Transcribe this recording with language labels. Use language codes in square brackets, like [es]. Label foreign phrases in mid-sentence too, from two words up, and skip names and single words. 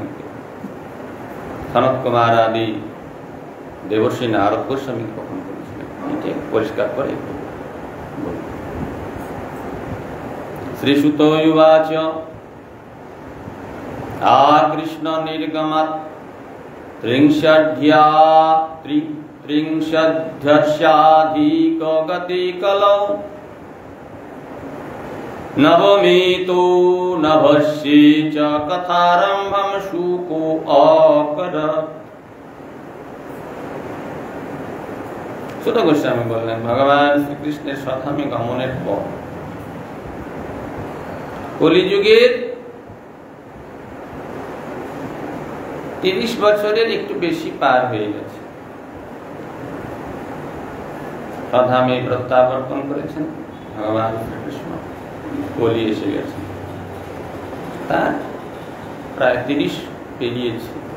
[bn] সনত কুমার আদি দেবর্ষি নারদ গোস্বামী কখন বলেছিলেন, এটি পরিষ্কার করে বলুন। [sa] শ্রীসুত উবাচ আকৃষ্ণ নির্গমাৎ त्रिंशद्वर्षाधिकगतिकलौ नवमी तो नभस्ये च कथारम्भं शुको अकरत्। [bn] सुत गोस्वामी বললেন ভগবান শ্রীকৃষ্ণের স্বধামে গমনের পর কলিযুগের 30 বছরের একটু বেশি পার হয়ে গেছে। স্বধামে প্রত্যাবর্তন করেছেন ভগবান শ্রীকৃষ্ণ, কলি এসে গেছে, তার প্রায় 30 পেরিয়েছে।